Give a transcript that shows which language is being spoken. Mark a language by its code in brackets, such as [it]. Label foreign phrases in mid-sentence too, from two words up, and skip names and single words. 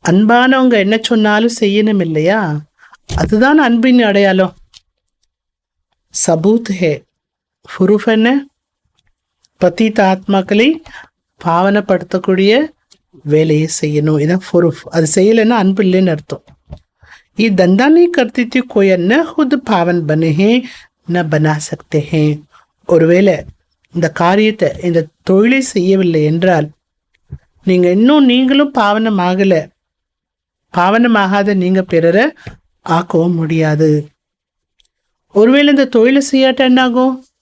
[ta] அன்பானவங்க என்ன சொன்னாலும் செய்யணும் இல்லையா? அதுதான் அன்பின் அடையாளம். [hi] सबूत है. [ta] ஃபுரூஃப் என்ன? பத்தீத்த ஆத்மாக்களை பாவனப்படுத்தக்கூடிய வேலையை செய்யணும். இதான் ஃபுரூஃப். அது செய்யலைன்னா அன்பு இல்லைன்னு அர்த்தம். [hi] ये धंधा नहीं करती थी कोई न खुद पावन बने हैं न बना सकते हैं. [ta] ஒருவேளை இந்த காரியத்தை, இந்த தொழிலை செய்யவில்லை என்றால் நீங்களும் பாவனமாகல. பாவனமாகாத நீங்க பிறரை ஆக்கவும் முடியாது. ஒருவேளை இந்த தொழிலை செய்யாட்ட என்ன ஆகும்?